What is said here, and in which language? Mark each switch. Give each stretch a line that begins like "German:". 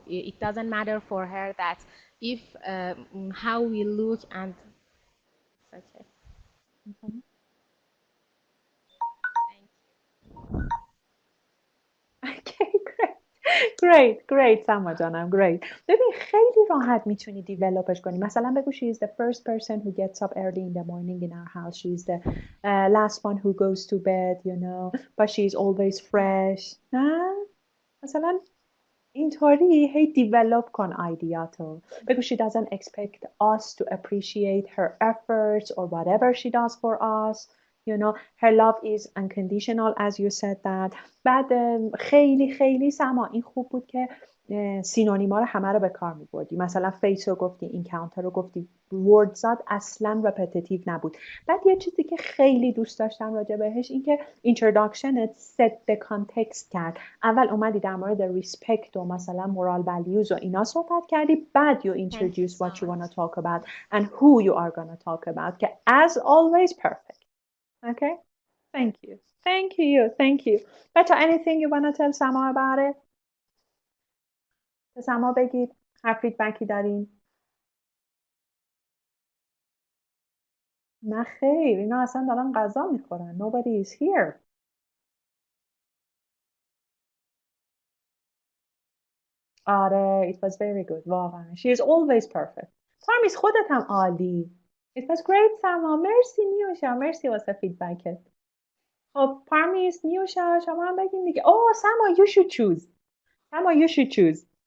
English: It doesn't matter for her that if how we look and okay. Okay, great سما جانم great.
Persian: ببین خیلی راحت میتونی دیولوپش کنی. مثلا بگو
English: she is the first person who gets up early in the morning in our house. She is the last one who goes to bed, but she is always fresh.
Persian: نه؟ مثلا اینطوری هی دیولوپ کن ایدیاتو.
English: بگو she doesn't expect us to appreciate her efforts or whatever she does for us. Her love is unconditional as you said that.
Persian: بعد خیلی خیلی سما این خوب بود که سینونیما رو همه رو به کار می‌بردی. مثلا فیس رو گفتی، اینکاونتر رو گفتی، وردزات اصلا رپتیتیو نبود. بعد یه چیزی که خیلی دوست داشتم راجع بهش این که اینتروداکشنت
English: set the context
Persian: کرد. اول اومدی در مورد ریسپکت و مثلا مورال values و اینا صحبت کردی، بعد
English: you introduce what you want to talk about and who you are going to talk about که as always perfect. Okay? Thank you. بچه anything you want to tell Sama about it?
Persian: به سما بگید هر فیدبکی دارین. نه خیر اینا اصلا دارن غذا میخورن.
English: Nobody is here. آره it was very good واقعا. She is always perfect.
Persian: پارمیس خودت هم عالی.
English: It was great Sama.
Persian: مرسی نیوشا. مرسی واسه فیدبکت. خب پارمیس نیوشا شما هم بگین دیگه.
English: Sama you should choose. Sama you should choose.